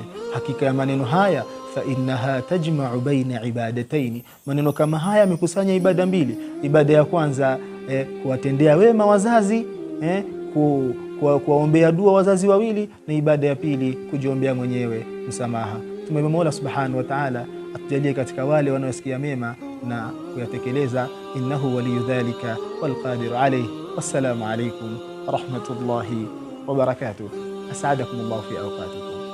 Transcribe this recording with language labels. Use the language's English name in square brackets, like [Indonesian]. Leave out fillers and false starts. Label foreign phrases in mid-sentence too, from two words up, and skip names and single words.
[Swahili] Hakika ya maneno haya [Arabic] فإنها تجمع بين عبادتين, [Swahili] maneno kama haya yamekusanya ibada mbili. Ibada ya kwanza kuwatendea wema wazazi, kuwaombea dua wazazi wawili, na ibada ya pili kujiombea mwenyewe msamaha. Tumwombe Mola [Arabic] سبحانه وتعالى [Swahili] atujalie katika wale wanaosikia mema na kuyatekeleza. [Arabic] إنه ولي ذلك والقادر عليه. والسلام عليكم ورحمة الله وبركاته. أسعدكم الله في أوقاتكم.